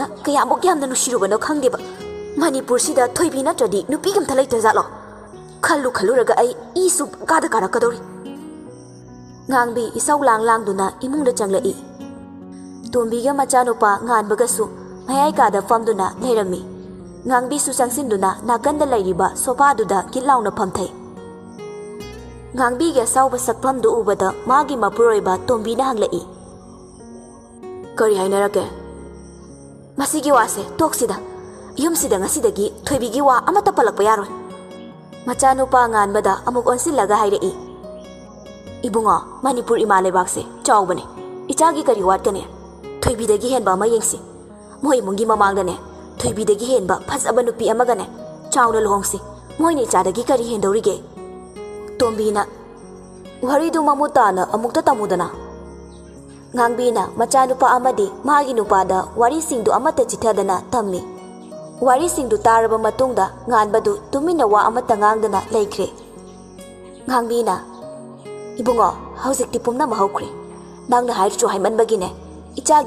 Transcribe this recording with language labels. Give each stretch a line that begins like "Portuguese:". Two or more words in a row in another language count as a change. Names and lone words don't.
Manipuri: kaya mok yamna nushirubano khangdeba Manipur sida thoibi natradi nupi kam thalai tajalo khallu raga ai isu kada karakadori ngangbi isau lang duna imungda changlai tombiga machanupa nganbagasu mayai kada famduna leirami ngangbi su changsin-duna nakanda lairiba sofa duda kilauna phamthai ngangbi ga sauba sakphamdu ubada magi mapuroiba tombi na hanglai kari hainarake masigi wase toksida yumsida ngasidagi thoibigi wa amata palakpa yaroi machanupa nganbada amuk onsillaga hairai ibunga Manipur ima lebakse chawbane ichagi kari watkane thoibidagi henba ma yengsi moi mungi mamangdane thoibidagi henba phasaba nupi amagane chawna lohongsi moini chadagi kari hendorige tombina waridu mamutana amukta tamudana ngangbina machanupa amadi magi nupada wari singdu amata chithadana tammi wari singdu taraba matungda nganbadu tumina wa amata ngangdana leikre ngangbina ibungo haujikti pumna mahokre nangna hairchu haimanbagine ichagi